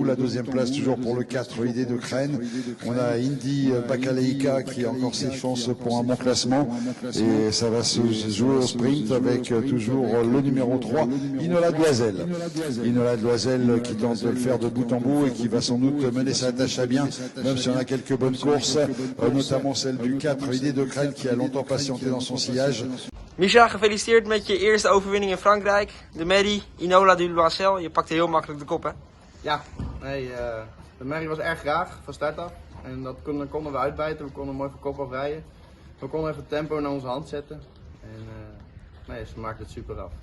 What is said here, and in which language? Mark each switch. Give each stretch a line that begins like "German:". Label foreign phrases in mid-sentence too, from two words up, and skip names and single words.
French: La 2e place toujours pour le 4, Idée de Crène. On a Indy Bakaleika qui a encore ses chances pour un bon classement et ça va se jouer au sprint avec toujours le numéro 3 Inola de Loisel. Inola de Loisel qui tente de le faire de bout en bout et qui va sans doute mener sa tâche à bien, même si on a quelques bonnes courses, notamment celle du 4 Idée de Crène qui a longtemps patienté dans son sillage.
Dutch: Misha, gefeliciteerd met je eerste overwinning in Frankrijk. De Merrie, Inola de Loisel. Je pakte heel makkelijk de kop, hè? Ja, nee, de Merrie was erg graag van start af. En dat konden we uitbijten, we konden mooi van kop af rijden. We konden even tempo naar onze hand zetten. En nee, ze maakte het super af.